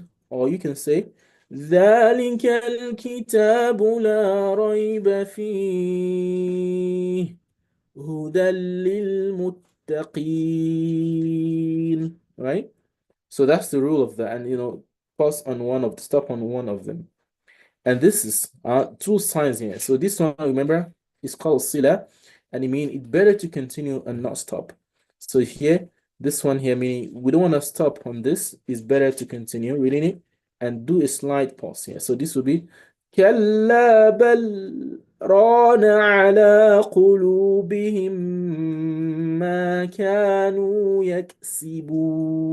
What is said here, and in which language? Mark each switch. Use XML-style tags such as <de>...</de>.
<en>Or you can say</en> <ar>ذلك الكتاب لا ريب فيه هدى للمتقين. المتقين.</ar> <en>Right? So that's the rule of that. And pause on stop on one of them. And this is two signs here. So this one, remember, is called sila, and it means it's better to continue and not stop. So here, this one here, meaning we don't want to stop on this. It's better to continue reading it and do a slight pause here. So this will be</en> <ar>كلا بل ران على قلوبهم ما كانوا يكسبون.</ar>